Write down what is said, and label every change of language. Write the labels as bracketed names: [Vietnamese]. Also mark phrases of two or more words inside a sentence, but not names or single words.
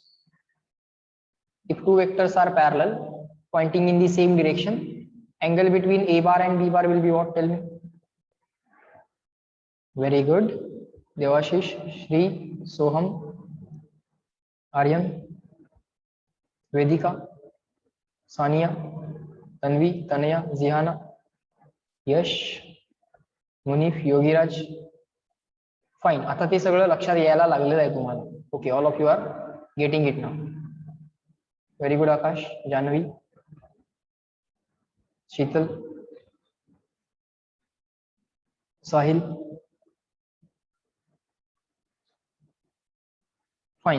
[English] If two vectors are parallel, pointing in the same direction, angle between a bar and b bar will be what? Tell me. Very good. Devashish, Shri, Soham, Aryan, Vedika, Sania, Tanvi, Tanaya, Zihana, Yash, Munif, Yogiraj. Fine. [Marathi] आता ते सगळं लक्षात यायला लागलेलं आहे तुम्हाला. [English] Okay, all of you are getting it now. Very good, Akash, Janvi, Sheetal, Sahil. Fine.